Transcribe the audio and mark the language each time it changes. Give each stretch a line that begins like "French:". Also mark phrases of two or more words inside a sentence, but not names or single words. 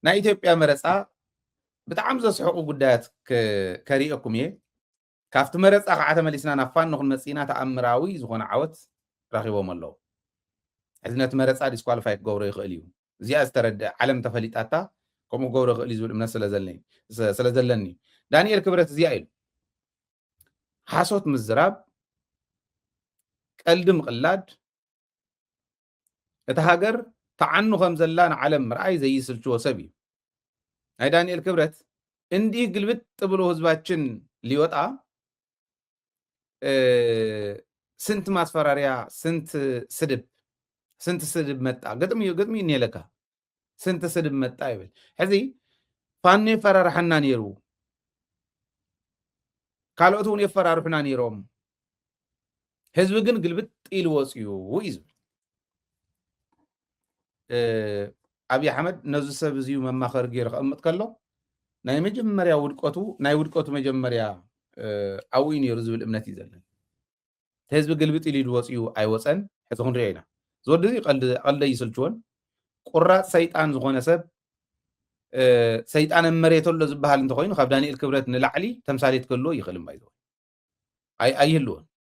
Tigrinya: ናይ ኢትዮጵያ መረፃ ብጣዕሚ ዘስሕቁ ጉዳያት ከሪአኩም እየ ካብቲ መረፃ ከዓ ተመሊስና ናብ ፋኖ ክንመፅእ ኢና ተኣምራዊ ዝኾነ ዓወት ረኺቦም ኣለዉ ሕዚ ነቲ መረፃ ዲስኳሊፋይ ክገብሮ ይኽእል እዩ እዚኣ ዝተረድእ ዓለም ተፈሊጣታ ከምኡ ገብሮ ይኽእል እዩ ዝብል እምነት ስለ ዘለኒ ዳንኤል ክብረት እዚኣ ኢሉ ሓሶት ምዝራብ ቀልዲ ምቕላድ እቲ ሃገር ተዓኑ ከም ዘላ ንዓለም ምርኣይ ዘይስልችዎ ሰብ እዩ ናይ ዳንኤል ክብረት
Amharic: እንዲህ ግልብጥ ብሎ ህዝባችን ሊወጣ ስንት ማስፈራሪያ ስንት ስድብ መጣ
Tigrinya: ገጥሚ እኒለካ
Amharic: ስንት ስድብ መጣ
Tigrinya: ይብል ሕዚ ፋኖ የፈራርሐና ነይሩ ካልኦት እውን የፈራርሑና ነይሮም ህዝቢ ግን ግልብጥ ኢሉ ወፅዩ እዩ ዝብል ኣብይ ኣሕመድ ነዚ ሰብ እዚዩ መማኸሪ ገይሩ ክቕምጥ ከሎ ናይ መጀመርያ ውድቀቱ መጀመርያ ኣብኡ ነይሩ ዝብል እምነት እዩ ዘለና ህዝቢ ግልብጥ ኢሉ ወፅዩ ኣይወፀን ሕዚ ክንሪኦ ኢና ዝወዲ እዚ ቀልደ ይስልችዎን ቁራፅ ሰይጣን ዝኾነ ሰብ ሰይጣን መሬት ኣሎ ዝበሃል እንተኮይኑ ካብ ዳንኤል ክብረት ንላዕሊ ተምሳሌት ክህልዎ ይኽእል እምባ ይዘው ኣይህልዎን